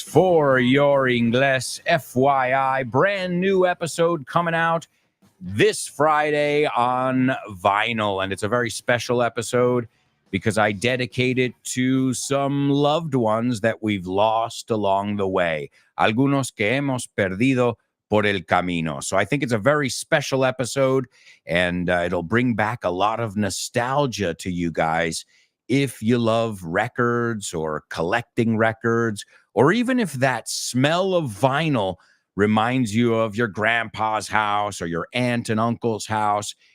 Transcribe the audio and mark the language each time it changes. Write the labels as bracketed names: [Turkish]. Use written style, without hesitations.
[English] For Your Ingles, FYI, brand new episode coming out this Friday on vinyl. And it's a very special episode because I dedicate it to some loved ones that we've lost along the way. [Spanish] Algunos que hemos perdido por el camino. [English] So I think it's a very special episode, and it'll bring back a lot of nostalgia to you guys if you love records or collecting records, or even if that smell of vinyl reminds you of your grandpa's house or your aunt and uncle's house.